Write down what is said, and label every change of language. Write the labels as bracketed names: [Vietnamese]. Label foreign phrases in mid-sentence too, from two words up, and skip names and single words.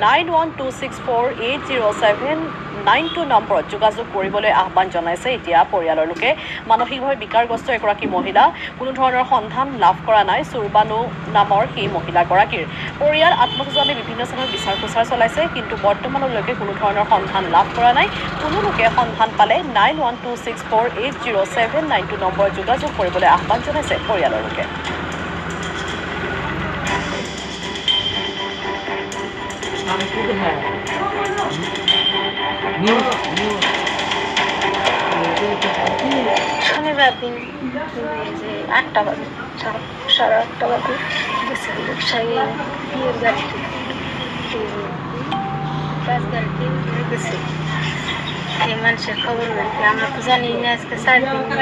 [Assamese] 9126480792 নম্বৰত যোগাযোগ কৰিবলৈ আহ্বান জনাইছে এতিয়া পৰিয়ালৰ লোকে মানসিকভাৱে বিকাৰগ্ৰস্ত এগৰাকী মহিলা কোনো ধৰণৰ সন্ধান লাভ কৰা নাই চুৰবানু নামৰ সেই মহিলাগৰাকীৰ পৰিয়াল আত্মস্বজনে বিভিন্ন স্থানত বিচাৰ খোচাৰ চলাইছে কিন্তু বৰ্তমানলৈকে কোনো ধৰণৰ সন্ধান লাভ কৰা নাই কোনো লোকে সন্ধান পালে 9126480792 নম্বৰত যোগাযোগ কৰিবলৈ আহ্বান জনাইছে পৰিয়ালৰ লোকে [Bangla] শনিবার দিন ৮টা বাজে ৮:৩০ বাজে গেছে রিক্সায় বিয়ের গাড়িতে বাস গাড়িতে গেছে এই মানুষের খবর বলতে আমরা তো জানি না আজকে 4 দিন